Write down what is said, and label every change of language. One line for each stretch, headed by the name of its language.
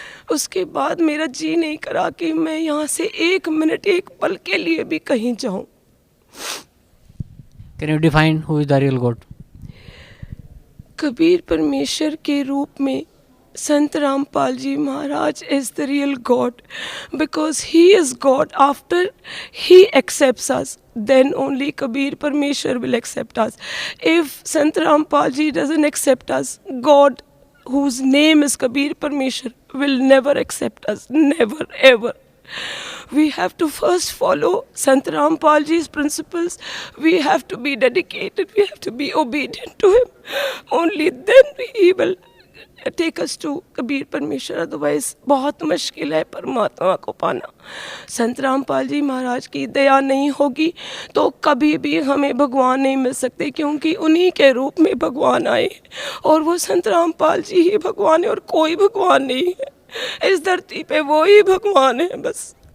Hindi: उसके बाद मेरा जी नहीं करा कि मैं यहाँ से 1 मिनट, 1 पल के लिए भी कहीं जाऊँ।
English: Can you define who is the real God? Kabir Parmeshwar
Hindi: के रूप में
English: Sant Rampal ji Maharaj is the real God, because he is God. After he accepts us, then only Kabir Parmeshwar will accept us. If Sant Rampal ji doesn't accept us, God, whose name is Kabir Parmeshwar, will never accept us, never ever. We have to first follow Sant Rampal ji's principles. We have to be dedicated, we have to be obedient to him. Only then he will take us to Kabir Parmeshwar.
Hindi: Otherwise बहुत मुश्किल है परमात्मा को पाना। संत रामपाल जी महाराज की दया नहीं होगी तो कभी भी हमें भगवान नहीं मिल सकते, क्योंकि उन्हीं के रूप में भगवान आए और वो संत रामपाल जी ही भगवान है और कोई भगवान नहीं है इस धरती पे, वो ही भगवान है बस।